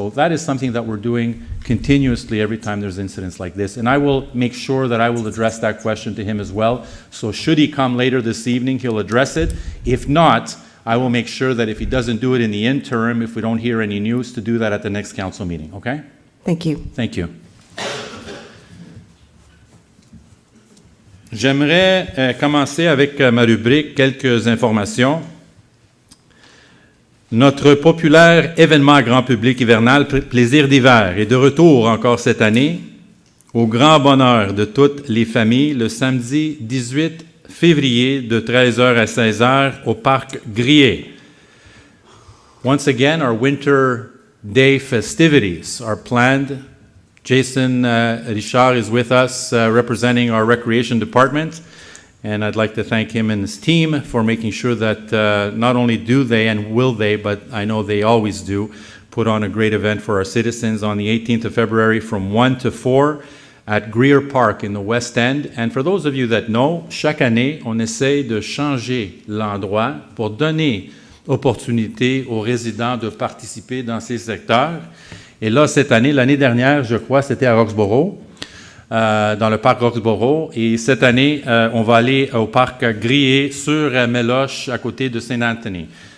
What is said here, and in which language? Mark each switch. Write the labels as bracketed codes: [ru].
[en] So that is something that we're doing continuously every time there's incidents like this. And I will make sure that I will address that question to him as well. So should he come later this evening, he'll address it. If not, I will make sure that if he doesn't do it in the interim, if we don't hear any news, to do that at the next council meeting, okay? Thank you. Thank you. [fr] J'aimerais commencer avec ma rubrique « Quelques informations ». Notre populaire événement grand public hivernal Plaisir d'hiver est de retour encore cette année, au grand bonheur de toutes les familles, le samedi 18 février de 13h à 16h au parc Grier. [en] Once again, our winter day festivities are planned. Jason Richard is with us representing our recreation department. And I'd like to thank him and his team for making sure that not only do they and will they, but I know they always do, put on a great event for our citizens on the 18th of February from 1 to 4 at Greer Park in the West End. And for those of you that know, [fr] chaque année, on essaye de changer l'endroit pour donner opportunité aux résidents de participer dans ces secteurs. Et là, cette année, l'année dernière, je crois, c'était à Roxboro. Dans le parc Roxboro. Et cette année, on va aller au parc Grier sur Meloche, à côté de Saint-Anthony.